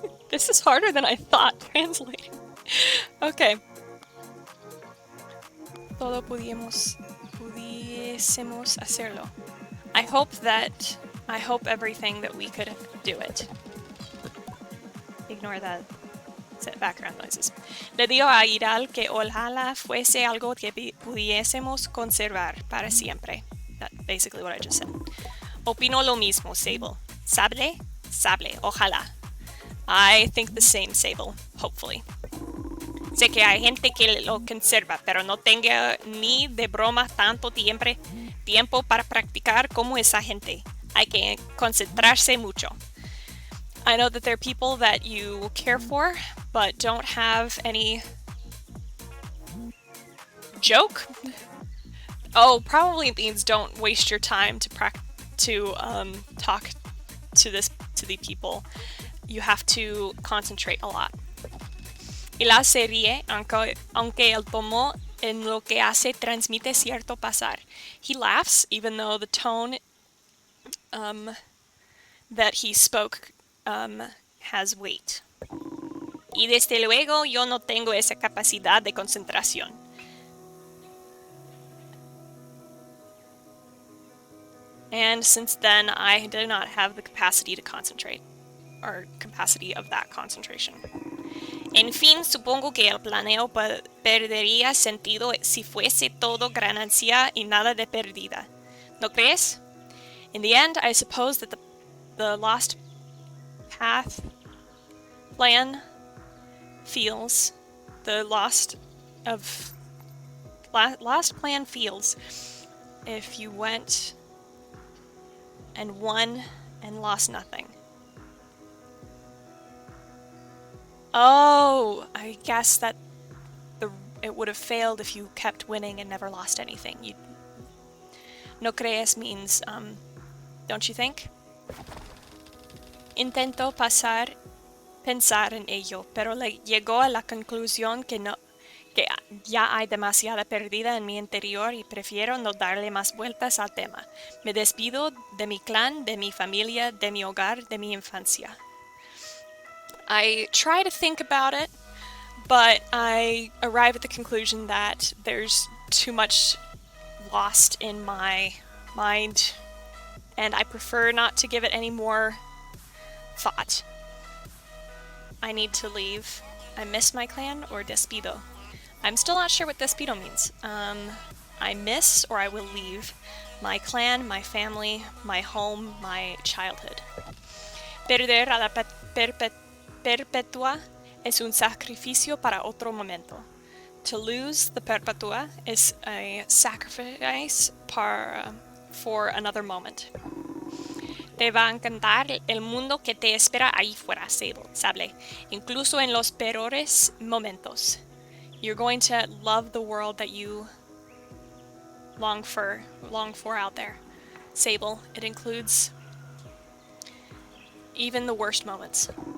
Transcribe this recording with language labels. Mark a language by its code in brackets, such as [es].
[en] This is harder than I thought translating. Okay. [es] Todo pudiésemos hacerlo. [en] I hope everything that we could do it. Ignore that background noises. [es] Le digo a Hilal que ojalá fuese algo que pudiésemos conservar para siempre. [en] That's basically what I just said. [es] Opino lo mismo, Sable. Sable, ojalá. [en] I think the same, Sable, hopefully. [es] Sé que hay gente que lo conserva, pero no tenga ni de broma tanto tiempo para practicar como esa gente. Hay que concentrarse mucho. [en] I know that there are people that you care for, but don't have any joke. Oh, probably means don't waste your time to talk to the people. You have to concentrate a lot. [es] Y la se ríe, aunque el tono en lo que hace transmite cierto pasar. [en] He laughs, even though the tone that he spoke has weight. [es] Y desde luego yo no tengo esa capacidad de concentración. [en] And since then, I do not have the capacity to concentrate, or capacity of that concentration. [es] En fin, supongo que el planeo perdería sentido si fuese todo ganancia y nada de perdida. ¿No crees? [en] In the end, I suppose that the lost path plan feels, lost plan feels if you went and won and lost nothing. Oh, I guess that it would have failed if you kept winning and never lost anything. [es] No crees [en] means, don't you think? [es] Intento pensar en ello, pero llegó a la conclusión que ya hay demasiada perdida en mi interior y prefiero no darle más vueltas al tema. Me despido de mi clan, de mi familia, de mi hogar, de mi infancia. [en] I try to think about it, but I arrive at the conclusion that there's too much lost in my mind, and I prefer not to give it any more thought. I need to leave. I miss my clan or despido. I'm still not sure what despido means. I miss or I will leave my clan, my family, my home, my childhood. [es] Perder a la Perpetua es un sacrificio para otro momento. [en] To lose the Perpetua is a sacrifice for another moment. [es] Te va a encantar el mundo que te espera ahí fuera, Sable, incluso en los peores momentos. [en] You're going to love the world that you long for out there. Sable, it includes even the worst moments.